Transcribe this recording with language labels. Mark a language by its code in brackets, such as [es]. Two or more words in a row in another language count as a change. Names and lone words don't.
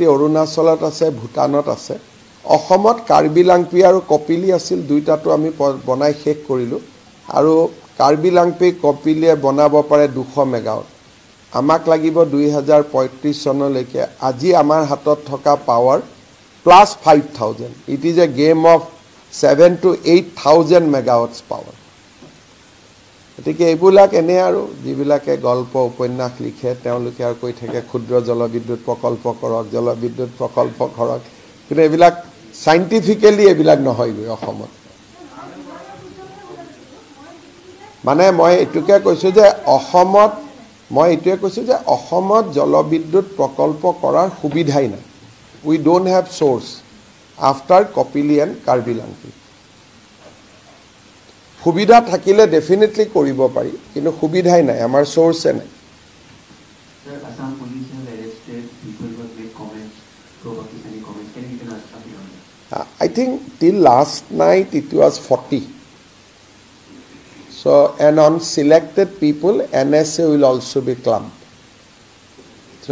[as] অৰুণাচলত আছে ভূটানত আছে অসমত কাৰ্বি লাংপি আৰু কপিলি আছিল দুইটাটো আমি বনাই শেষ কৰিলো আৰু কাৰ্বি লাংপি কপিলিয়ে বনাব পাৰে 200 মেগাৱাট আমাক লাগিব 2035 চনলৈকে আজি আমাৰ হাতত থকা পাৱাৰ প্লাস 5000 [en] it is a game of [as] 7 [en] to 8000 megawatts power [as] এটিকে এইবিলাক এনে আৰু যিবিলাকে গল্প উপন্যাস লিখে তেওঁলোকে আৰু কৈ থাকে ক্ষুদ্ৰ জলবিদ্যুৎ প্ৰকল্প কৰক কিন্তু এইবিলাক সাইন্টিফিক্যালি এইবিলাক নহয় গৈ অসমত মানে মই এটুকে কৈছো যে অসমত জলবিদ্যুৎ প্ৰকল্প কৰাৰ সুবিধাই নাই [en] we don't have source after Kopili and Karbi Langpi [as] সুবিধা থাকিলে ডেফিনেটলি কৰিব পাৰি কিন্তু সুবিধাই নাই আমাৰ সোর্সে নাই [en] Sir, Assam police have arrested people who have made comments, pro-Pakistani comments. Can you give an update on that? I think till last night it was 40 so and on selected people NSA will also be clumped so